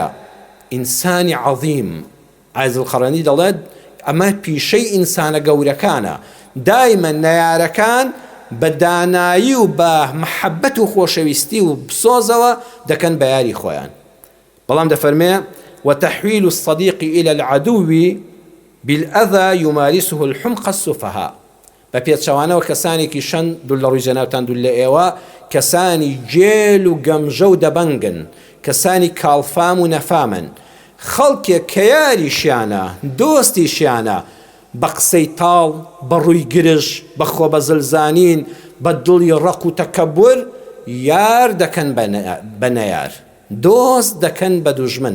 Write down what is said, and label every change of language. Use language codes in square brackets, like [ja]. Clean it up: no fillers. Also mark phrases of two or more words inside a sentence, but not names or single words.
[ckb] ئینسانی عەظیم عایز القەڕەنی دەڵێت ئەمە پیشەی ئینسانە گەورەکانە، دایمە نەیارەکان بە دانایی و بە مەحەبەت و خۆشەویستی و بسۆزەوە دەکەن بە یاری خۆیان. بەڵام دەفەرمێ: [ar] وتحويل الصديق إلى العدو بالأذى يمارسه الحمق السفهاء. [ckb] بە پێچەوانەوە کەسانێکی شەن دوول لە ڕووی جەنابتان دوول لە ئێوە کەسانی جێل و گەمژە و دەبەنگن، کەسانی کاڵفام و نەفامن، خەڵکێک کە یاریشیانە دۆستیشیانە بە قسەی تاڵ، بە ڕووی گرژ، بە خۆ بە زلزانین، بە دڵی ڕق و تەکەبور یار دەکەن بە نەیار، دۆست دەکەن بە دوژمن.